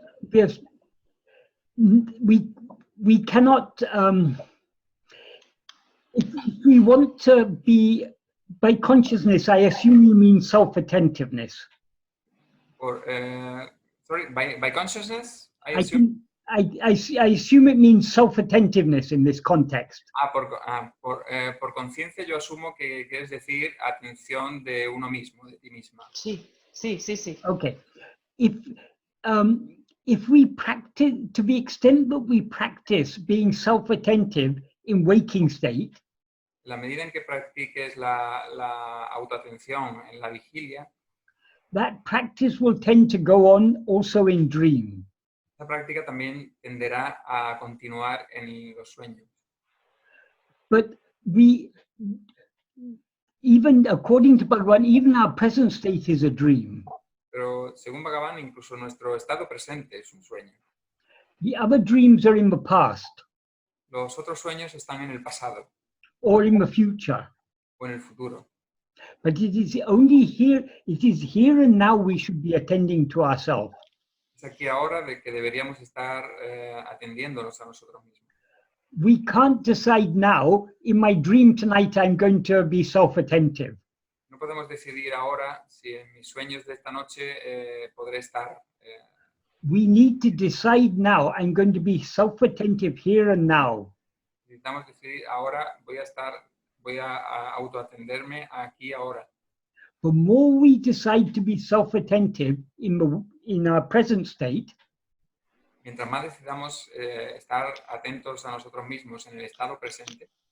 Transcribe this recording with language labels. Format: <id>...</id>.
<en>because we cannot if we want to be by consciousness, I assume you mean self-attentiveness. Or sorry, by consciousness, I assume it means self-attentiveness in this context.</en> <es>Por conciencia yo asumo que quieres decir atención de uno mismo, de ti misma. Sí.</es> <en>Okay. If we practice, to the extent that we practice being self-attentive in waking state,</en> <es>la medida en que practiques la autoatención en la vigilia,</es> <en>that practice will tend to go on also in dream.</en> <es>Esta práctica también tenderá a continuar en los sueños.</es> <en>But even according to Bhagavan, even our present state is a dream.</en> <es>Pero según Bhagavan, incluso nuestro estado presente es un sueño.</es> <en>The other dreams are in the past.</en> <es>Los otros sueños están en el pasado.</es> <en>Or in the future.</en> <es>O en el futuro.</es> <en>But it is only here, it is here and now we should be attending to ourselves.</en> <es>Es aquí ahora de que deberíamos estar atendiéndonos a nosotros mismos.</es> <en>We can't decide now, in my dream tonight I'm going to be self-attentive.</en> <es>No podemos decidir ahora si en mis sueños de esta noche podré estar.</es> <en>We need to decide now, I'm going to be self-attentive here and now.</en> <es>Necesitamos decidir ahora, voy a autoatenderme aquí ahora.</es> <en>The more we decide to be self-attentive in our present state,</en> <es>mientras más decidamos estar atentos a nosotros mismos en el estado presente,</es>